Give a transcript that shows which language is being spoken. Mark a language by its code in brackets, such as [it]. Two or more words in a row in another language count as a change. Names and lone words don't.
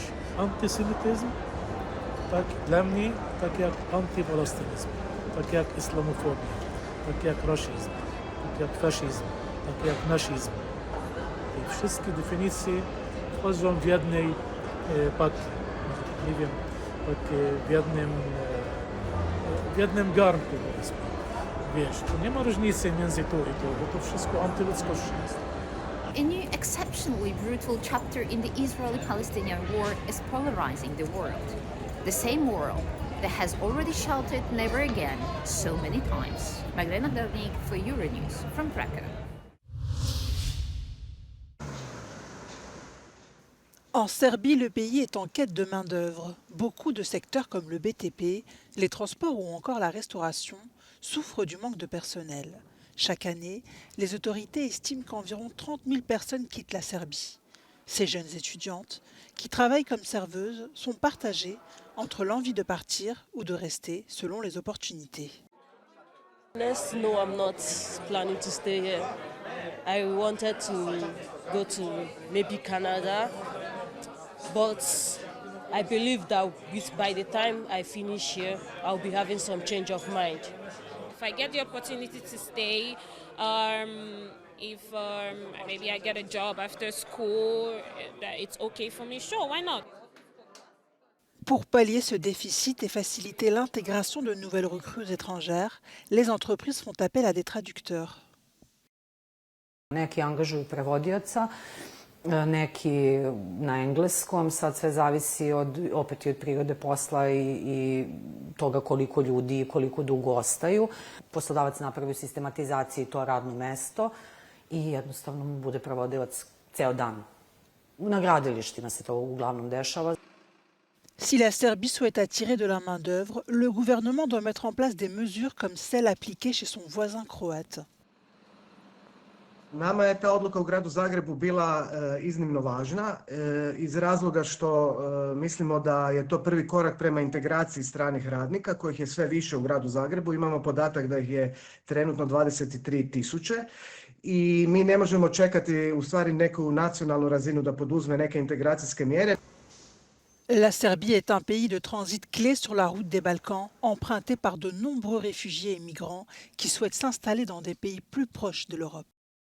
[pl] Antysemityzm, tak dla mnie, tak jak antypalestynizm, tak jak islamofobia, tak jak rasizm, tak jak faszyzm, tak jak nazizm. I wszystkie definicje wchodzą w jednej pakiecie. Nie wiem, tak w jednym garnku, powiedzmy. Wiesz, to nie ma różnicy między to i to, bo to wszystko antyludzkość jest. [en] A new exceptionally brutal chapter in the Israeli-Palestinian war is polarizing the world. The same world that has already shouted never again so many times. Magdalena Delnik for Euronews from Krakow. [fr] En Serbie, le pays est en quête de main-d'œuvre. Beaucoup de secteurs comme le BTP, les transports ou encore la restauration souffrent du manque de personnel. Chaque année, les autorités estiment qu'environ 30 000 personnes quittent la Serbie. Ces jeunes étudiantes, qui travaillent comme serveuses, sont partagées entre l'envie de partir ou de rester selon les opportunités. [en] No, I'm not planning to stay here. I wanted to go to maybe Canada, but I believe that by the time I finish here, I'll be having some change of mind. If I get the opportunity to stay, if maybe I get a job after school, that it's okay for me, sure, why not? [fr] Pour pallier ce déficit et faciliter l'intégration de nouvelles recrues étrangères, les entreprises font appel à des traducteurs. [sr] Neki angažuju prevodioca, neki na engleskom, sad sve zavisi opet i od prirode posla i toga koliko ljudi i koliko dugo ostaju. Poslodavac napravi u sistematizaciji to radno mesto i jednostavno mu bude prevodilac ceo dan. Na gradilištima se to uglavnom dešava. [fr] Si la Serbie souhaite attirer de la main-d'œuvre, le gouvernement doit mettre en place des mesures comme celles appliquées chez son voisin croate. [hr] Nama je ta odluka u gradu Zagrebu bila iznimno važna iz razloga što mislimo da je to prvi korak prema integraciji stranih radnika kojih je sve više u gradu Zagrebu. Imamo podatak da ih je trenutno 23.000 i mi ne možemo čekati u stvari neku nacionalnu razinu da poduzme neke integracijske mjere. [fr] La Serbie est un pays de transit clé sur la route des Balkans, emprunté par de nombreux réfugiés et migrants qui souhaitent s'installer dans des pays plus proches de l'Europe.